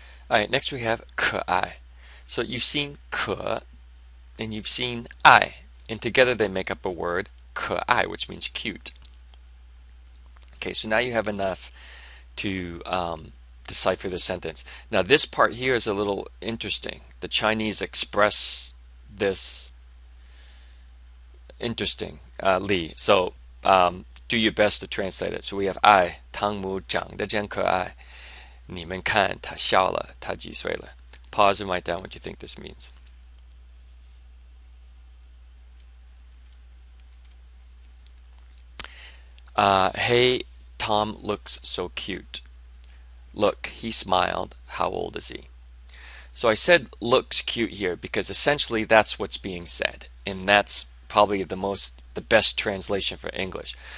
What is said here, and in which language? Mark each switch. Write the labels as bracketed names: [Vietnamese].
[English] Alright, next we have 可爱. So you've seen 可 and you've seen 爱, and together they make up a word, 可爱, which means cute. Okay, so now you have enough to decipher the sentence. Now this part here is a little interesting. The Chinese express this interestingly. So do your best to translate it. So we have [Chinese] 爱汤姆长得真可爱.你们看他笑了, 他几岁了. [English] Pause and write down what you think this means. Hey, Tom looks so cute. Look, he smiled. How old is he? So I said looks cute here because essentially that's what's being said, and that's probably the best translation for English.